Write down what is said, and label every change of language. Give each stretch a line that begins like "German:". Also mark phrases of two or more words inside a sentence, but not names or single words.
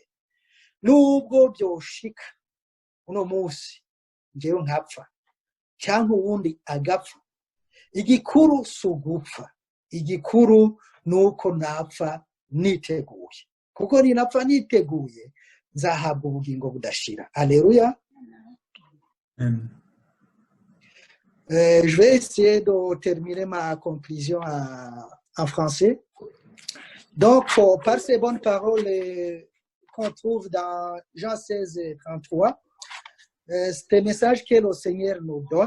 Rundi: Nubwo byoshika uno munsi njyewe nkapfa cyangwa uwundi agapfa, igikuru sugupfa, igikuru nuko napfa niteguye, kuko ninapfa niteguye nzahabwa ubugingo budashira.
French: Alléluia. Je vais essayer de terminer ma conclusion en français. Donc, par ces bonnes paroles qu'on trouve dans Jean 16:33, c'est un message que le Seigneur nous donne.